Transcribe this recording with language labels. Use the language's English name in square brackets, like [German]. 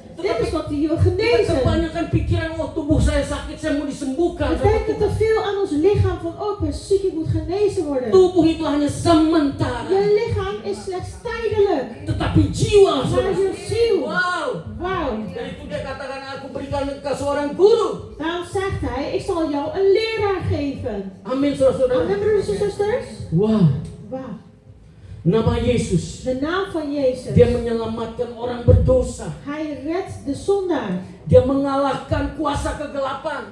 [Dutch] Dit is wat hij wil genezen. [Indonesian] Kebanyakan pikiran, oh tubuh saya sakit, saya mau disembuhkan. [Dutch] We denken te veel aan ons lichaam van, oh ik ben ziek, ik moet genezen worden. [Indonesian] Tubuh itu hanya sementara, [Dutch] Je lichaam is slechts tijdelijk. [Indonesian] tetapi jiwa, [Dutch] Maar [Indonesian] saudara. [Dutch] je ziel, [English] Wow. [Dutch] wauw. [Indonesian] Dan itu dia katakan, aku berikan ke seorang guru. [Dutch] Daarom zegt hij, ik zal jou een leraar geven. [Indonesian] Amin, saudara-saudara. [Dutch] Amen, broeders en zusters. [English] Wow. [Dutch] Wauw. [Indonesian] Nama Yesus. [Dutch] De naam van Jezus. [Indonesian] Dia menyelamatkan orang berdosa. [Dutch] Hij redt de zondaar. [Indonesian] Dia mengalahkan kuasa kegelapan.